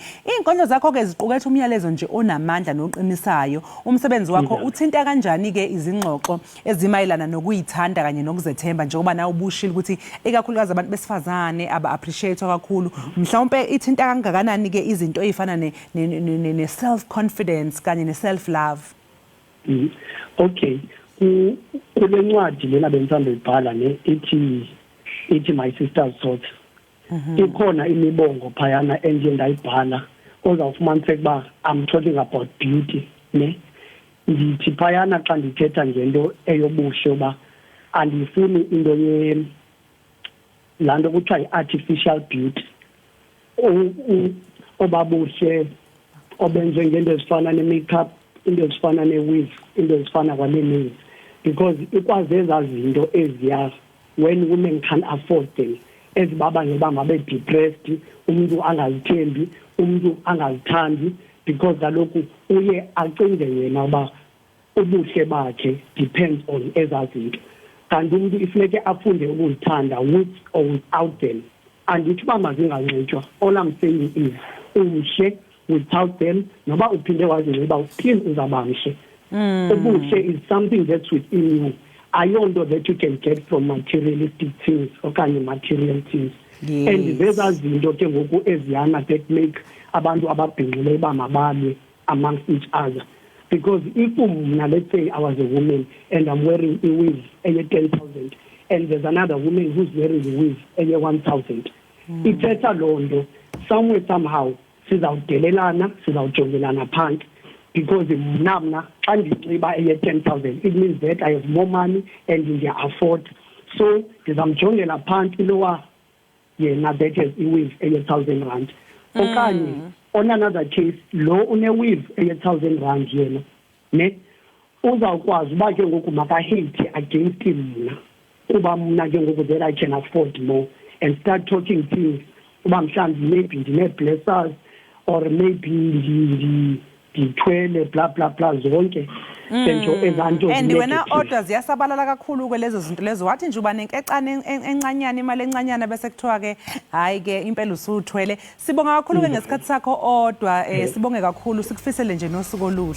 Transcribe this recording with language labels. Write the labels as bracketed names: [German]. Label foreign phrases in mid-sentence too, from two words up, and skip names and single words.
[Zulu] Inkondlo zakho ke ziqukethe umyalezo nje onamandla noqinisayo. Umsebenzi wakho uthinta kanjani ke izingxoxo ezimayelana nokuyithanda kanye nokuzethemba, njengoba nawe ubushilo ukuthi ekakhulukazi abantu besifazane aba-appreciate kakhulu, mhlawumbe ithinta kangakanani ke izinto ezifana ne [English] self confidence [Zulu] kanye ne [English] self love? [Xhosa] Okay, kule ncwadi lena bengithanda uyibhala ne ithi My Sister's Thoughts, ikhona imibongo phayana enje ndayibhala ozawufumaniseka uba [English] I'm talking about beauty [Xhosa] ne. Ndithi phayana xa ndithetha ngento eyobuhle uba andifuni into laa nto kuthiwa yi- [English] artificial beauty, [Xhosa] obabuhle obenziwe ngento ezifana ne-makeup, into ezifana ne-weave, into ezifana kwale-nails, because ikwazeza zinto eziya [English] when women can afford them, [Xhosa] ezibabangela uba mabe-depressed, umuntu angazithembi, umuntu angazithandi, because kaloku uye acinge yena uba ubuhle bakhe [English] depends on [Xhosa] ezaa zinto. Kanti umuntu ifuneke afunde ukuzithanda [English] with or without them. [Xhosa] Andithi uba mazinganxitywa, [English] all I'm saying is umhle without them, [Xhosa] noba uphinde wazinxiba uphinde uzaba mhle. [English] Ubuhle is something that's within you, ayonto that you can get from materialistic things okanye material things. [Xhosa] Yes. And zezaa zinto ke ngoku eziyana [English] that make [Xhosa] abantu ababhinqileyo bamabalwe [English] amongst each other. Because if let's say I was a woman and I'm wearing a weave eye 10,000 and there's another woman who's wearing a weave eye 1,000, [Xhosa] ithetha loo nto [English] somewhere somehow [Xhosa] sizawudelelana, sizawujongelana phansi, because mna xa ndinxiba eye 10,000 [English] it means that I have more money and [Xhosa] ndiya afford, so ndizamjongela phansi lowa yena [English] that has [Xhosa] i-weave eye 1,000 rand. Okanye [English] on another case [Xhosa] lo une-weave eye 1,000 rand yena ne uzawukwazi uba ke ngoku makahate against mna kuba mna ke ngoku [English] that I can afford more, and start talking things [Xhosa] uba mhlawumbi maybe ndine-blessers [English] or maybe [Xhosa] ndithwele bla bla bla zonke sento ezanto [Zulu] and wena odwa ziyasabalala kakhulu kwelezo zinto lezo wathi nje uba nenkecane encanyana imali encanyana bese kuthiwa ke hayi ke impela usuthwele sibonga kakhulu ke ngesikhathi sakho odwa sibonge kakhulu sikufisele nje nosuku oluhle